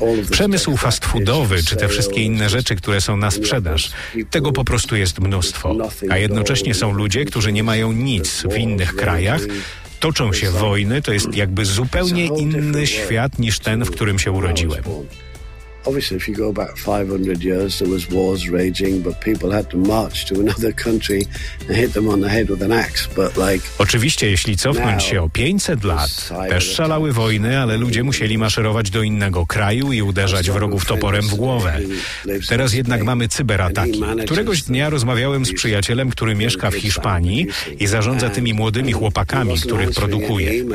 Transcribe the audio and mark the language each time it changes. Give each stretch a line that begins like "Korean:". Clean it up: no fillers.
Polish: Przemysł fast foodowy, czy te wszystkie inne rzeczy, które są na sprzedaż, tego po prostu jest mnóstwo. A jednocześnie są ludzie, którzy nie mają nic w innych krajach, toczą się wojny, to jest jakby zupełnie inny świat niż ten, w którym się urodziłem.
English: Obviously, if you go back 500 years, there was wars raging, but people had to march to another country and hit them on the head with an axe. But like,
Polish: oczywiście, jeśli cofnąć się o 500 lat, też szalały wojny, ale ludzie musieli maszerować do innego kraju i uderzać wrogów toporem w głowę. Teraz jednak mamy cyberataki. Któregoś dnia rozmawiałem z przyjacielem, który mieszka w Hiszpanii i zarządza tymi młodymi chłopakami, których produkuje.